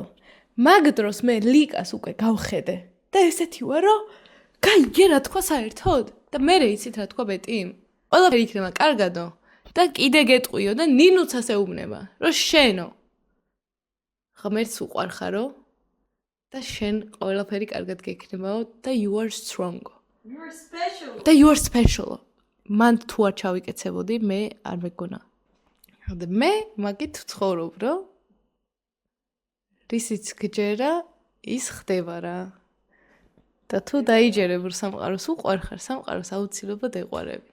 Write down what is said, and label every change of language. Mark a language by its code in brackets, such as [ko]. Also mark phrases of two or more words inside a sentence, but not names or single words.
[ka] მაგ დროს მე ლიკას უკვე გავხედე და ესეთი ვარ რომ გაიგე რა თქვა საერთოდ და მე იცით რა თქვა ბეტი ყველაფერი იქნება კარგადო და კიდე გეტყვიო და ნინუცას ეუბნება რომ შენო ღმერთს უყვარხარო და შენ ყველაფერი კარგად გექნებაო და [en] you are strong. You are special. და you are special. [ka] მან თუ არ ჩავიკეცებოდი მე არ მეგონა. და მე მაგით ცხოვრობ რომ რისიც გჯერა ის ხდება რა. და თუ დაიჯერებ რომ სამყაროს უყვარხარ, სამყაროს აუცილებლად ეყვარები.